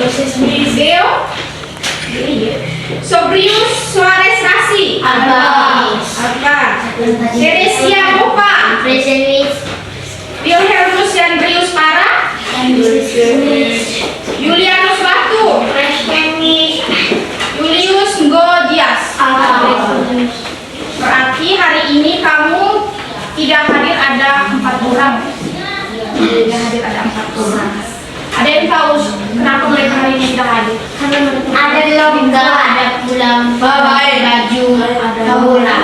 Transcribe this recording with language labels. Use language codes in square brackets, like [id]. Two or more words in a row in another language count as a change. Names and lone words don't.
[id] Deo? Sobrius Suarez Rasi? Teresia Mopa? Wilhelmus Yandrius Para? Julianus Batu? Julius Ngodias? Berarti hari ini kamu tidak hadir, ada 4 orang. Tidak hadir, ada 4 orang. Ada yang tahu kenapa mereka hari ini tidak hadir? Ada lomba, ada pulang, baju, ada bola.